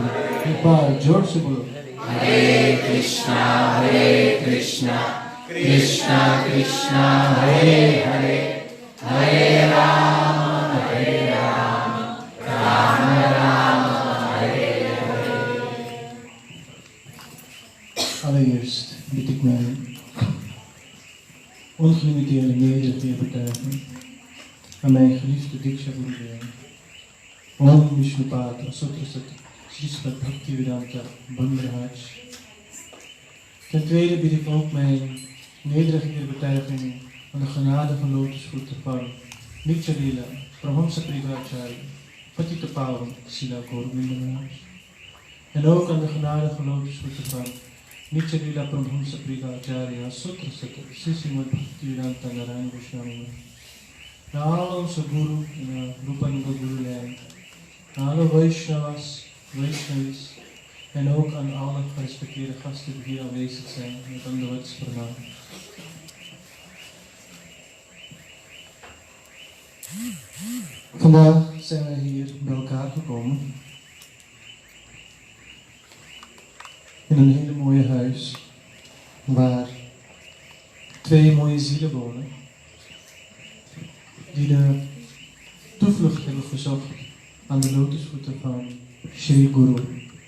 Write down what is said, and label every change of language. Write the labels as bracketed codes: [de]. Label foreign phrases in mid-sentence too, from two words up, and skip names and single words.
[hi] एक बार जोर से बोलो हरे कृष्णा कृष्णा कृष्णा हरे हरे हरे राम राम राम हरे हरे। [nl] Allereerst bied ik mijn ongelimiteerde nederige betuiging aan mijn geliefde Diksha Gurudev. Om Vishnupata Sutrasat Srisvat Bhaktivedanta Bandharaj. Ten tweede bied ik ook mijn nederige betuiging aan de genade van lotusvoeten van Nitya-lila Paramahamsa Paripuracharya Patita Pavan Srila Gauravinda Maharaj. En ook aan de genade van lotusvoeten van Nitya-lila Paramahamsa Paripuracharya Sutrasat Srimad Bhaktivedanta Narayana Goswami. Na alle onze guru en Rupananda Guru Lijn, aan alle Vaishnavas, Vaishnavis en ook aan alle gerespecteerde gasten die hier aanwezig zijn met [hi] Dandavats Pranam. [nl] Vandaag zijn we hier bij elkaar gekomen in een hele mooie huis waar twee mooie zielen wonen die de toevlucht hebben gezocht aan de lotusvoeten van Shri Guru.